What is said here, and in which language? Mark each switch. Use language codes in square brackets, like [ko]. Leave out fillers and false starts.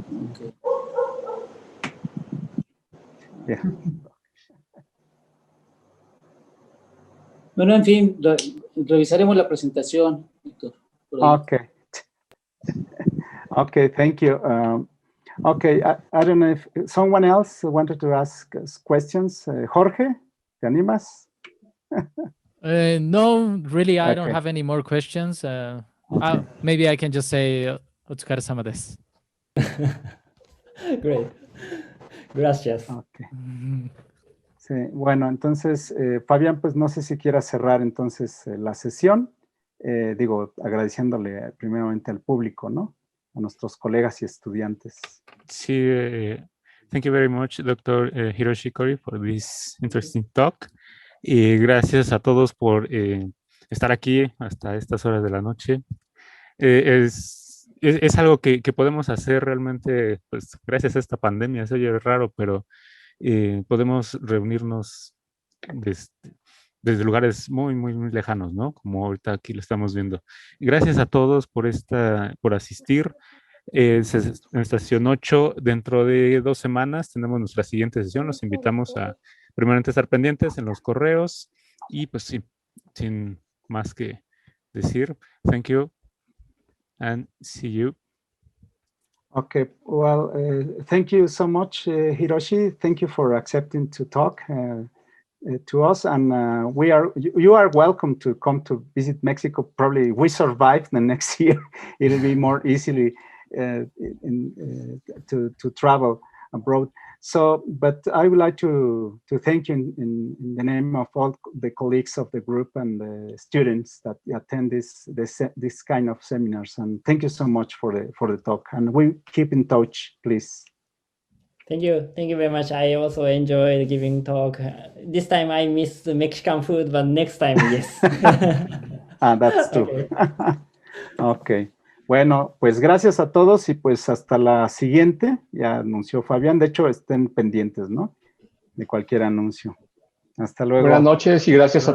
[en] Okay. Yeah. [es] Bueno, en fin, revisaremos la presentación, Víctor. [en] Okay. Okay, thank you. Okay, I don't know if someone else wanted to ask us questions. [es] Jorge, ¿te animas? [en] No, really, I don't Okay. have any more questions. Maybe I can just say, [ja] Otsukare-sama desu. [en] Great. [es] Gracias. [en] Okay. [es] Sí, bueno, entonces, Fabián, pues no sé si quieras cerrar entonces la sesión. Digo, agradeciéndole primeramente al público, ¿no? A nuestros colegas y estudiantes. Sí, [en] thank you very much, Dr. Hiroshi Kori, for this interesting talk. [es] Y gracias a todos por estar aquí hasta estas horas de la noche. Es algo que podemos hacer realmente, pues gracias a esta pandemia. Se oye raro, pero podemos reunirnos desde lugares muy, muy, muy lejanos, ¿no? Como ahorita aquí lo estamos viendo. Gracias a todos por asistir. En sesión 8, dentro de 2 semanas tenemos nuestra siguiente sesión. Los invitamos a primeramente estar pendientes en los correos y pues sí, sin más que decir, [en] thank you and see you. Okay, well, thank you so much, Hiroshi. Thank you for accepting to talk to us, and you are welcome to come to visit Mexico. Probably we survive the next year. It'll be more easily to travel abroad. So, but I would like to thank you in the name of all the colleagues of the group and the students that attend this kind of seminars. And thank you so much for the talk. And we keep in touch, please. Thank you very much. I also enjoyed giving talk. This time I missed the Mexican food, but next time, yes. That's true. Okay. [es] Bueno, pues gracias a todos y pues hasta la siguiente. Ya anunció Fabián. De hecho, estén pendientes, ¿no? De cualquier anuncio. Hasta luego. Buenas noches y gracias a todos.